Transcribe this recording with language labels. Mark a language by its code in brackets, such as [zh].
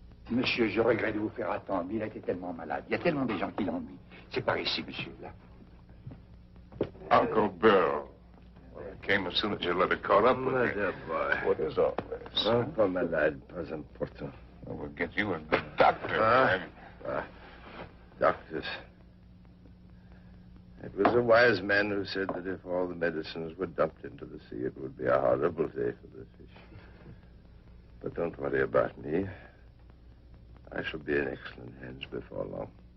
[fr] Monsieur, je regrette de vous faire attendre. Il a été tellement malade. Il y a tellement de gens qui l'ennuient. C'est par ici, monsieur, là. [en] Uncle Bill. Well, I came as soon as your letter caught up with My me. dear boy. What is all this? [fr] Un peu malade, pas important. [en] We'll get you a good doctor, man. Doctors. It was a wise man who said that if all the medicines were dumped into the sea, it would be a horrible day for the fish. But don't worry about me. I shall be in excellent hands before long.